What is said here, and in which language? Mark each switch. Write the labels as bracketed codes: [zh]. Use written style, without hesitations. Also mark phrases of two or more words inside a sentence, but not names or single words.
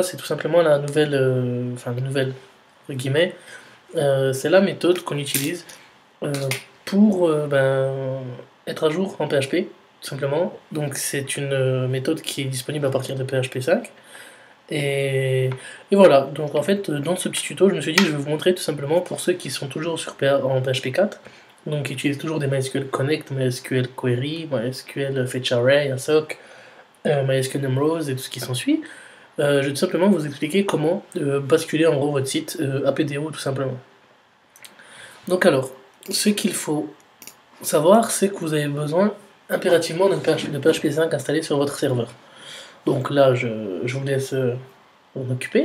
[fr] C'est tout simplement la nouvelle, entre guillemets, c'est la méthode qu'on utilise euh, pour être à jour en PHP tout simplement. Donc c'est une méthode qui est disponible à partir de PHP 5 et, et voilà. Donc en fait dans ce petit tuto je me suis dit je vais vous montrer tout simplement pour ceux qui sont toujours en PHP 4, donc qui utilisent toujours des MySQL Connect, MySQL Query, MySQL Fetch Array, ASOC, MySQL Rose et tout ce qui s'ensuit. Je vais tout simplement vous expliquer comment basculer en gros votre site à PDO tout simplement. Donc alors, ce qu'il faut savoir, c'est que vous avez besoin impérativement de PHP 5 installé sur votre serveur. Donc là, je vous laisse en occuper.